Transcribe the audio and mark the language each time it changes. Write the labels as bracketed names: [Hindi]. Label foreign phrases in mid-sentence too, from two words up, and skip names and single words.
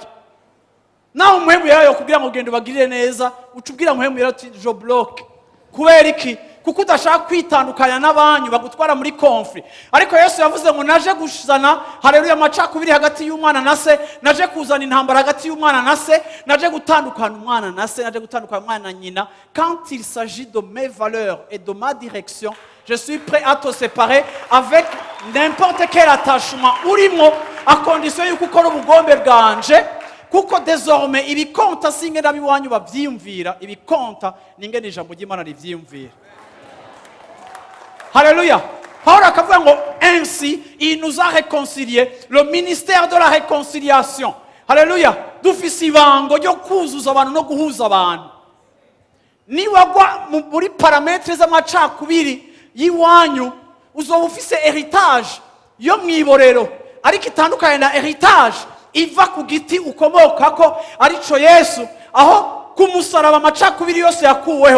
[Rundi] Naho umuhemu yayo kugira ngo gende bagirire neza, ucubwira umuhemu yayo ati [French] je bloque. [Rundi] Kubera iki? Kuko udashaka kwitandukanya n'abanyu bagutwara muri conflit. Ariko Yesu yavuze ngo naje gushizana, haleluya, amacakubiri hagati y'umwana na se, naje kuzana intambara hagati y'umwana na se, naje gutandukana umwana na se, naje gutandukana umwana na nyina. [French] Quand il s'agit de mes valeurs et de ma direction, je suis prêt à te séparer avec n'importe quel attachement urimo, à condition [Rundi] yuko ukora ubugombe bwanje. kuko désormais ibikonta singena biwanyu bavyiyumvira, ibikonta ningene ijambo ry'Imana rivyiyumvira. Haleluya. Paul akavuga ngo [French] ainsi il nous a réconciliés, le ministère de la réconciliation. [Rundi] Haleluya. Dufise ibango ryo kuzuza abantu no guhuza abantu. Niwagwa muri parametre z'amacakubiri yiwanyu uzoba ufise héritage yo mwiborero, ariko itandukanye na héritage iva ku giti ukomokako arico Yesu, aho kumusaraba amacakubiri yose yakuweho.